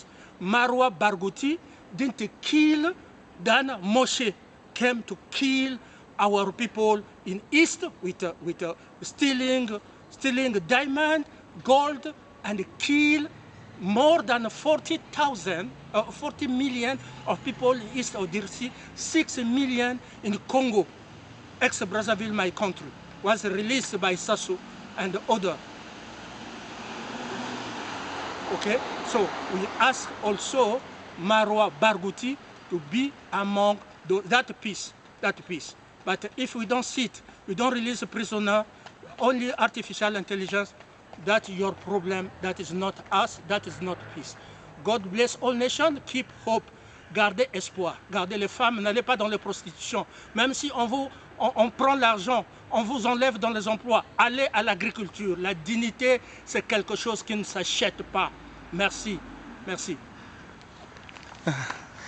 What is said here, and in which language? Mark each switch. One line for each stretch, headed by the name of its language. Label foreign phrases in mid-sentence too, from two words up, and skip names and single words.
English: Marwa Barghouti didn't kill, then Moshe came to kill our people in East with stealing diamond, gold, and kill more than 40 million of people in East of DRC, 6 million in Congo. Ex-Brazzaville, my country, was released by Sassou and other. Okay, so we ask also Marwa Barghouti to be among that peace. But if we don't sit, we don't release a prisoner, only artificial intelligence, that's your problem, that is not us, that is not peace. God bless all nations, keep hope,
French: gardez espoir, gardez les femmes, n'allez pas dans la prostitution. Même si on prend l'argent, on vous enlève dans les emplois, allez à l'agriculture. La dignité, c'est quelque chose qui ne s'achète pas. Merci, merci.